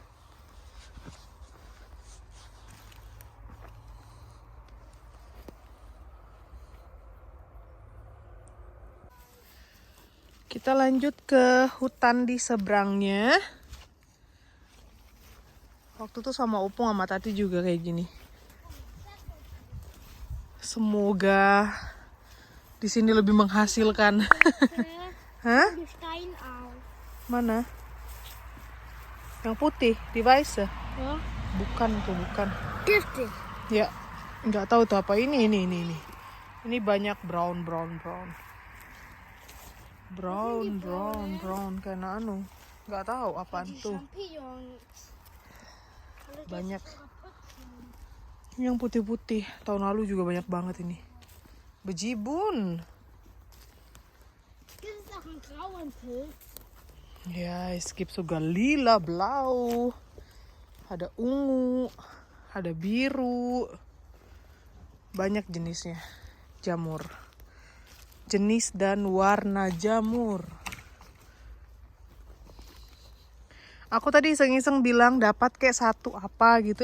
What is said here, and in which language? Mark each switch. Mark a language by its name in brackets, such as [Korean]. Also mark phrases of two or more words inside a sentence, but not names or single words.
[Indonesian] Kita lanjut ke hutan di seberangnya. Waktu itu sama Opung sama Tati juga kayak gini. Semoga di sini lebih menghasilkan. Hah? [German] Die Stein auf. [Indonesian] Mana? Yang putih, di Weisse. Ja. Bukan tuh, bukan. Giftig. Ya, nggak tahu tuh apa ini. Ini banyak brown. Brown karena anu. Nggak tahu apaan Die tuh. Champignons. Banyak. Yang putih-putih. Tahun lalu juga banyak banget ini. Bejibun. [German] Gibt es auch einen grauen Pilz? Ya, es gibt sogar lila, blau. [Indonesian] Ada ungu, ada biru. Banyak jenisnya. Jamur. Jenis dan warna jamur. Aku tadi iseng-iseng bilang dapat kayak 1 apa gitu.